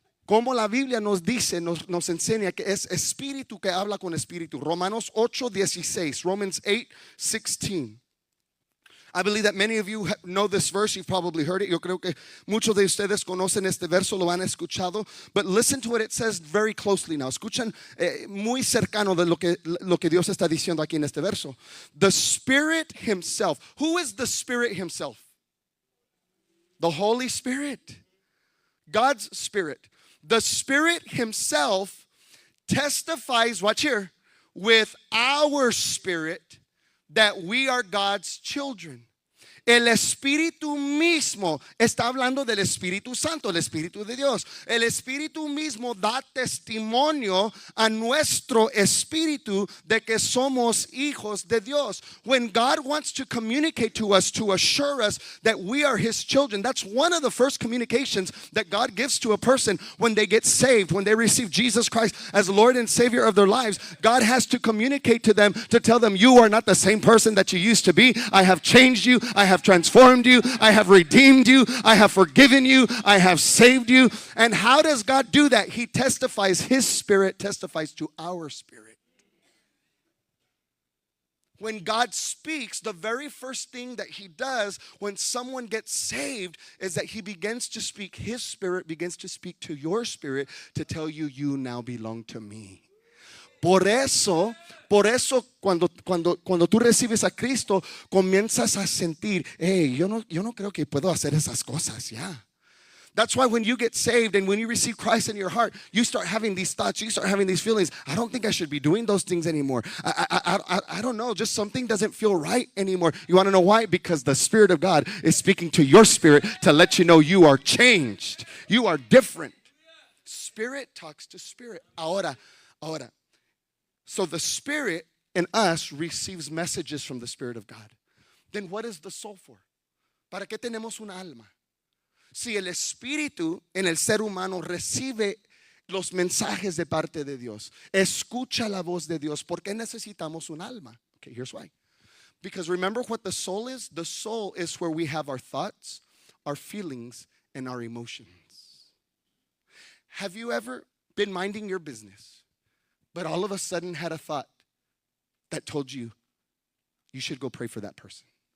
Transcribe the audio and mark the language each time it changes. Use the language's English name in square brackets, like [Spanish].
[Spanish] Como la Biblia nos dice, nos enseña que es espíritu que habla con espíritu. Romanos 8:16, Romans 8:16. [English] I believe that many of you know this verse. You've probably heard it. [Spanish] Yo creo que muchos de ustedes conocen este verso, lo han escuchado. [English] But listen to what it says very closely now. [Spanish] Escuchan muy cercano de lo que Dios está diciendo aquí en este verso. [English] The Spirit Himself. Who is the Spirit Himself? The Holy Spirit. God's Spirit. The Spirit Himself testifies, watch here, with our spirit that we are God's children. [Spanish] El Espíritu mismo está hablando del Espíritu Santo, el Espíritu de Dios. El Espíritu mismo da testimonio a nuestro espíritu de que somos hijos de Dios. [English] When God wants to communicate to us, to assure us that we are His children, that's one of the first communications that God gives to a person when they get saved, when they receive Jesus Christ as Lord and Savior of their lives. God has to communicate to them to tell them, you are not the same person that you used to be. I have changed you. I have transformed you. I have redeemed you. I have forgiven you. I have saved you. And how does God do that? He testifies, His Spirit testifies to our spirit. When God speaks, the very first thing that He does when someone gets saved is that He begins to speak. His Spirit begins to speak to your spirit to tell you, you now belong to me. [Spanish] Por eso cuando tú recibes a Cristo, comienzas a sentir, hey, yo no creo que puedo hacer esas cosas, ya. [English] That's why when you get saved and when you receive Christ in your heart, you start having these thoughts, you start having these feelings. I don't think I should be doing those things anymore. I don't know, just something doesn't feel right anymore. You want to know why? Because the Spirit of God is speaking to your spirit to let you know you are changed. You are different. Spirit talks to spirit. [Spanish] Ahora. [English] So the Spirit in us receives messages from the Spirit of God. Then what is the soul for? [Spanish] ¿Para qué tenemos una alma? Si el Espíritu en el ser humano recibe los mensajes de parte de Dios, escucha la voz de Dios, ¿por qué necesitamos un alma? [English] Okay, here's why. Because remember what the soul is? The soul is where we have our thoughts, our feelings, and our emotions. Have you ever been minding your business, but all of a sudden had a thought that told you you should go pray for that person?